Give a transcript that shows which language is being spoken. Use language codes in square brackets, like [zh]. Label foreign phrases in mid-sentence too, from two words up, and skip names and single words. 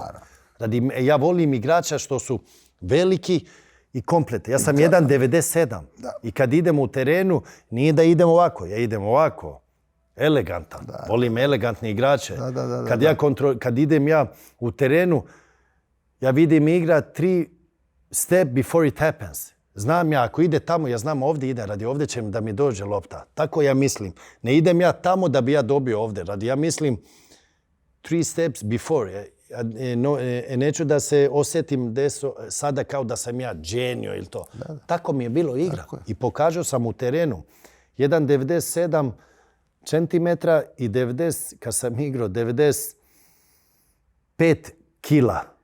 [bs] Ja volim igrača što su veliki i komplete. Ja sam 1,97 i kad idem u terenu, nije da idem ovako, ja idem ovako. Elegantan. Volim elegantne igrače. Kad idem ja u terenu, ja vidim igra 3 [en] step before it happens. [bs] Znam ja, ako ide tamo, ja znam ovdje ide, radi ovdje će da mi dođe lopta. Tako ja mislim. Ne idem ja tamo da bi ja dobio ovdje. Radi ja mislim 3 [en] steps before. [bs] Neću da se osjetim sada kao da sam ja dženio ili to. Tako mi je bilo igra. I pokažao sam u terenu 1,97 centimetra i 90, kad sam igrao, 95 kila.